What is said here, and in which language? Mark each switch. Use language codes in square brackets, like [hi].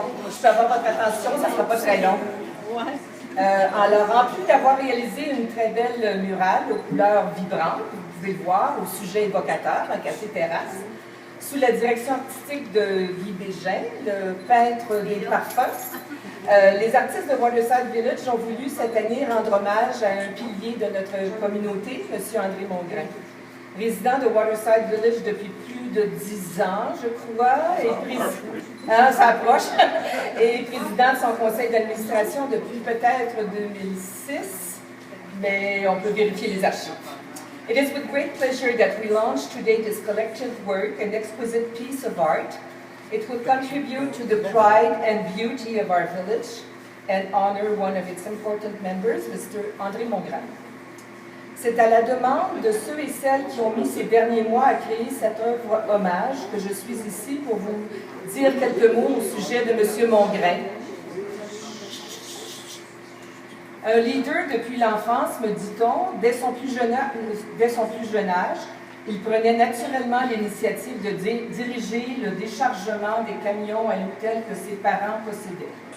[fr] Je peux avoir votre attention, ça ne sera pas très long. Alors, en plus d'avoir réalisé une très belle murale aux couleurs vibrantes, vous pouvez le voir, au sujet évocateur, un café-terrasse, sous la direction artistique de Guy Bégin, le peintre des parfums, les artistes de Waterside Village ont voulu cette année rendre hommage à un pilier de notre communauté, M. André Mongrain. Résident de Waterside Village depuis plus de 10 ans, je crois, et ça approche, et président de son conseil d'administration depuis peut-être 2006, mais on peut vérifier les archives. [en] It is with great pleasure that we launch today this collective work, an exquisite piece of art. It will contribute to the pride and beauty of our village and honor one of its important members, Mr. André Mongrain. [fr] C'est à la demande de ceux et celles qui ont mis ces derniers mois à créer cette œuvre hommage que je suis ici pour vous dire quelques mots au sujet de M. Mongrain. Un leader depuis l'enfance, me dit-on, dès son plus jeune âge, il prenait naturellement l'initiative de diriger le déchargement des camions à l'hôtel que ses parents possédaient.